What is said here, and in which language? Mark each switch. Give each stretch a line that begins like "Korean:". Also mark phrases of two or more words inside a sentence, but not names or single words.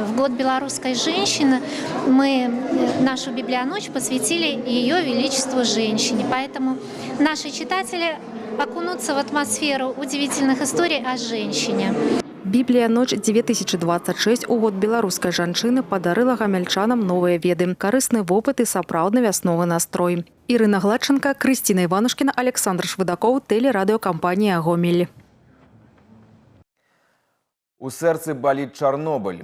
Russian: В год белорусской женщины мы нашу Библионочь посвятили ее величеству женщине. Поэтому наши читатели окунуться в атмосферу удивительных историй о женщине.
Belarusian: Бібліяночь 2026 у год беларускай жанчыны падарыла гамяльчанам новыя веды, карысны вопыт і сапраўдны вясновы настрой. Ірына Гладченко, Крысціна Іванушкіна, Александр Швыдакоў, тэлерадыёкампанія «Гомель». У сэрцы баліць Чарнобыль.